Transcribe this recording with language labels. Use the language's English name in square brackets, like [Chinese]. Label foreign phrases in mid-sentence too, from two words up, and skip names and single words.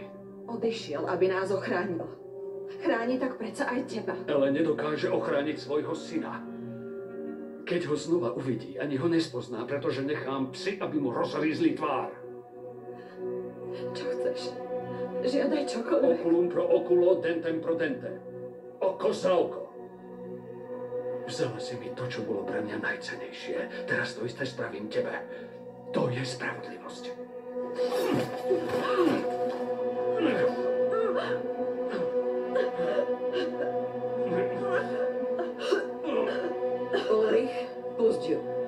[Slovak] Odišiel, aby nás ochránil. Chráni tak predsa aj teba. Ale nedokáže ochrániť svojho syna. Keď ho znova uvidí, ani ho nespozná, pretože nechám psy, aby mu rozrízli tvár. Čo chceš? Žiadaj čokoľvek. [Latin] Oculum pro oculo, dentem pro dente. [Slovak] Oko za oko. Vzala si mi to, čo bolo pre mňa najcennejšie. Teraz to isté spravím tebe. To je spravodlivosť. Ulrich, pusť ju.